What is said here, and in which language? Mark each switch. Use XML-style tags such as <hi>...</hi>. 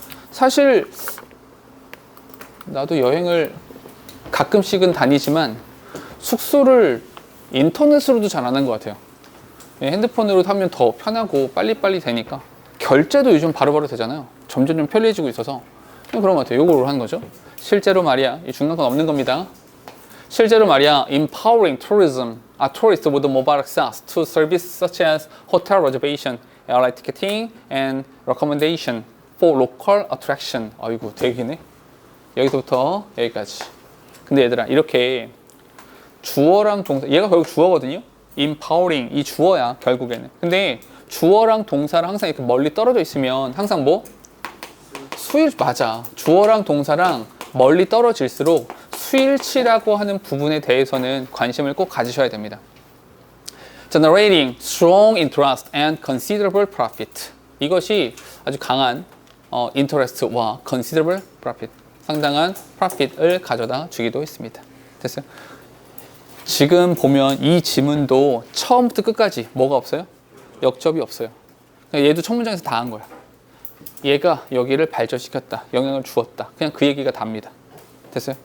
<ko>사실 나도 여행을 가끔씩은 다니지만 숙소를 인터넷으로도 잘 안 하는 것 같아요. 핸드폰으로 하면 더 편하고 빨리빨리 되니까. 결제도 요즘 바로바로 되잖아요. 점점 좀 편리해지고 있어서 그런 것 같아요. 요거로 하는 거죠. 실제로 말이야, 이 중간 건 없는 겁니다. 실제로 말이야,</ko> <en>empowering tourism, tourists with mobile access to services such as hotel reservation, airline ticketing, and recommendation for local attraction.</en> <ko>아이고, 되게 기네. 여기서부터 여기까지. 근데 얘들아, 이렇게 주어랑 동사, 얘가 결국 주어거든요. empowering, 이 주어야, 결국에는. 근데 주어랑 동사랑 항상 이렇게 멀리 떨어져 있으면 항상 뭐? 수일, 맞아. 주어랑 동사랑 멀리 떨어질수록 수일치라고 하는 부분에 대해서는 관심을 꼭 가지셔야 됩니다.</ko> <en>Generating strong interest and considerable profit.</en> <ko>이것이 아주 강한 interest와 considerable profit, 상당한 profit을 가져다 주기도 했습니다. 됐어요? 지금 보면 이 지문도 처음부터 끝까지 뭐가 없어요? 역접이 없어요. 얘도 첫 문장에서 다 한 거야. 얘가 여기를 발전시켰다, 영향을 주었다. 그냥 그 얘기가 답니다. 됐어요?</ko>